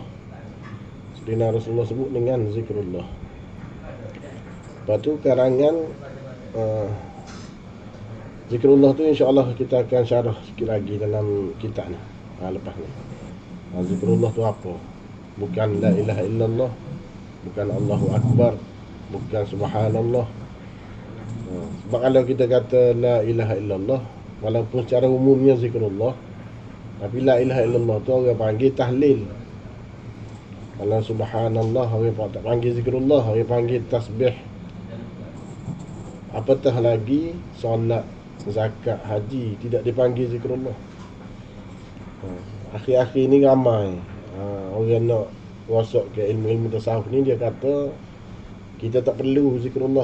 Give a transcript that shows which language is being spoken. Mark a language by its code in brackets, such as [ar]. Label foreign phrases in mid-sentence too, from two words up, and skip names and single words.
[ms] Dina Rasulullah sebut dengan zikrullah. Lepas tu karangan zikrullah tu insya-Allah kita akan syarah sikit lagi dalam kitab ni lepas ni. Zikrullah tu apa? Bukan [ar] لا إله إلا الله, [ms] bukan [ar] الله أكبر, [ms] bukan subhanallah. Sebab kalau kita kata [ar] لا إله إلا الله, [ms] walaupun secara umumnya zikrullah, tapi [ar] لا إله إلا الله [ms] tu orang panggil tahlil. Kalau subhanallah orang tak panggil zikrullah, orang panggil tasbih. Apatah lagi solat, zakat, haji tidak dipanggil zikrullah. Akhir-akhir ni ramai orang nak masuk ke ilmu-ilmu tasawuf ni, dia kata kita tak perlu zikrullah.